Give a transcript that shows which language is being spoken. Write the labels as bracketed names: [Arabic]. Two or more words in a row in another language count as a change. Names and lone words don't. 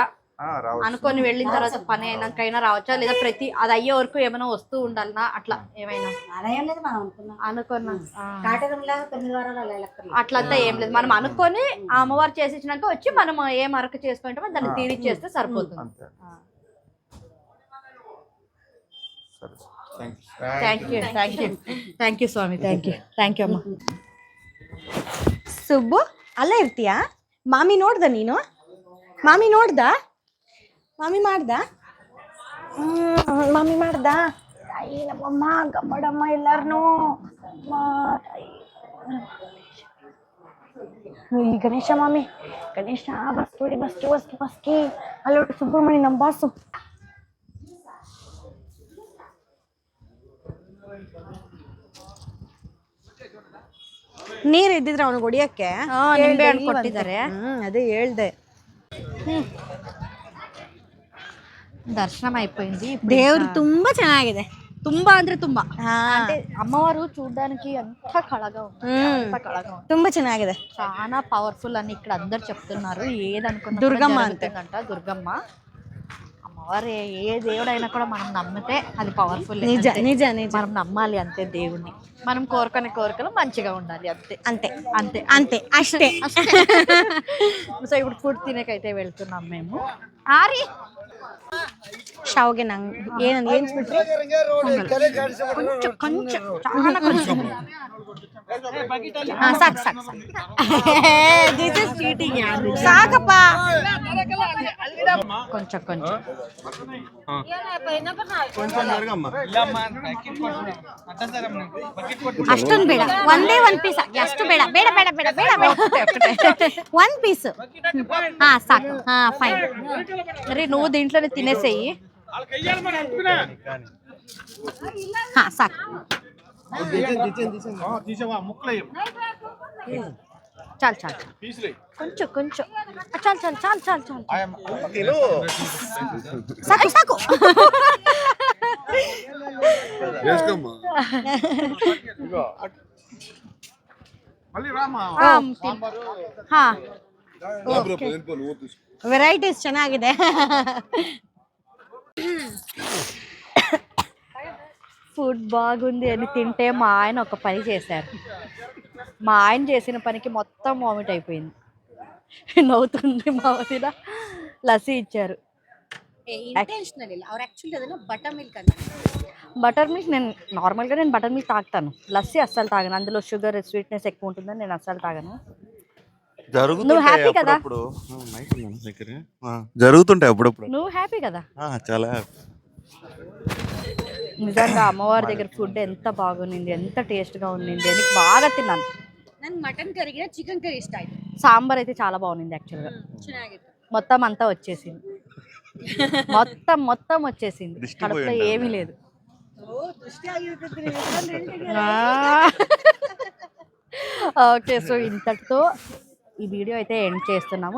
[Telugu] అనుకొని వెళ్ళిన తర్వాత పని అయినాకైనా రావచ్చా? లేదా ప్రతి అది అయ్యే వరకు ఏమైనా వస్తూ ఉండాలనా? అట్లా ఏమైనా అలా ఏం లేదు. మనం అనుకున్నా కాటరం లాగా 9 వారాలు అట్లంతా ఏం లేదు. మనం అనుకొని ఆ అమ్మవారు చేసి ఇచ్చినాక వచ్చి మనం ఏం అరక చేసుకుంటామో దాన్ని తీరిచ్చేస్తే సరిపోతుంది. సరే [English] thank you thank you [Kannada] ಸ್ವಾಮಿ [English] thank you [Kannada] ಅಮ್ಮ. ಸುಬ್ಬು ಅಲ್ಲೇ ಇರ್ತೀಯಾ? ಮಾಮಿ ನೋಡ್ದ ನೀನು? ಮಾಮಿ ನೋಡ್ದ? ಮಾಮಿ ಮಾಡ್ದ? ಮಾಮಿ ಮಾಡ್ದ? ತಾಯಿ ನಮ್ಮಮ್ಮ ಗಮ್ಮಡಮ್ಮ ಎಲ್ಲಾರನು ಈ ಗಣೇಶ ಮಾಮಿ ಗಣೇಶ ಬಸ್ಕಿ ಅಲ್ಲೊಟ್ಟು ಸುಬ್ರಹ್ಮಣ್ಯ ನಮ್ಮ ಬಾಸು. ನೀರ್ ಇದ್ದಿದ್ರೆ ಅವನು ಹೊಡಿಯಕ್ಕೆ ನಿಂಬೆ ಹಣ್ಣು ಕೊಟ್ಟಿದ್ದಾರೆ. ಅದೇ ಹೇಳ್ದೆ. [Telugu] దర్శనం అయిపోయింది. [Kannada] ದೇವ್ರು ತುಂಬಾ ಚೆನ್ನಾಗಿದೆ. ತುಂಬಾ ಅಂದ್ರೆ ತುಂಬಾ [Telugu] అంటే అమ్మవారు చూడడానికి ఎంత కళగా ఉంది. [Kannada] ತುಂಬಾ ಚೆನ್ನಾಗಿದೆ. [Telugu] చాలా పవర్ఫుల్ అని ఇక్కడ అందరు చెప్తున్నారు. ఏదనుకున్నా దుర్గమ్మ అంట దుర్గమ్మ అమ్మవారు. ఏ దేవుడైనా కూడా మనం నమ్మితే అది పవర్ఫుల్. నిజ నిజ నిజ మనం నమ్మాలి అంతే దేవుణ్ణి. మనం కోరుకునే కోరికలు మంచిగా ఉండాలి అంతే అంతే అంతే అంతే అಷ್ಟೇ. సో ఇప్పుడు ఫుడ్ తినేకైతే వెళ్తున్నాం మేము. ఆరి [Kannada] ಶಾವ್ಗೆ ನಂಗೆ ಏನಂದ್ ಏನ್ ಬಿಟ್ರಿ [Telugu] కొంచెం కొంచెం చాలా కొంచెం [Kannada] ಸಾಕು ಸಾಕು ಸಾಕಪ್ಪ. కొంచెం కొంచెం ಅಷ್ಟೊಂದು ಬೇಡ. ಒಂದ್ ಪೀಸ್ ಹಾಕಿ. ಅಷ್ಟು ಬೇಡ ಬೇಡ ಬೇಡ ಬೇಡ ಬೇಡ ಬೇಡ. ಒಂದ್ ಪೀಸ್ ಹಾ ಸಾಕು. ಹಾ ಫೈನ್. [Telugu] మరి నువ్వు దీంట్లోనే తినేసేయి. [Kannada] ಹಾ ಸಾಕು. [Telugu] చాలు చాలు కొంచెం కొంచెం చాలు చాలు చాలు చాలు చాలు [Kannada] ಸಾಕು ಸಾಕು. ವೆರೈಟೀಸ್ ಚೆನ್ನಾಗಿದೆ. [Telugu] ఫుడ్ బాగుంది అని తింటే మా ఆయన ఒక పని చేశారు. మా ఆయన చేసిన పనికి మొత్తం వామిట్ అయిపోయింది. నవ్వుతుంది మా వదిన. లస్సీ ఇచ్చారు. [English] butter milk [Telugu] నేను నార్మల్గా [English] butter milk [Telugu] తాగుతాను. లస్సీ అస్సలు తాగను. అందులో [English] sugar sweetness [Telugu] ఎక్కువ ఉంటుందని నేను అస్సలు తాగను. నువ్వు హ్యాపీ కదా? జరుగుతుంటాయి అప్పుడప్పుడు. నువ్వు హ్యాపీ కదా? చాలా నిజంగా అమ్మవారి దగ్గర ఫుడ్ ఎంత బాగుంది, ఎంత టేస్ట్గా ఉంది అని బాగా తిన్నాను. [Kannada] ನಂಗೆ ಮಟನ್ ಕರಿಗಿನ [English] chicken curry [Kannada] ಇಷ್ಟ ಆಯ್ತು. [Telugu] సాంబార్ అయితే చాలా బాగుంది యాక్చువల్గా. మొత్తం అంతా వచ్చేసింది. మొత్తం వచ్చేసింది. కడుపులో ఏమీ లేదు. [English] okay, so [Telugu] ఇంతటితో ఈ వీడియో అయితే ఎండ్ చేస్తున్నాము.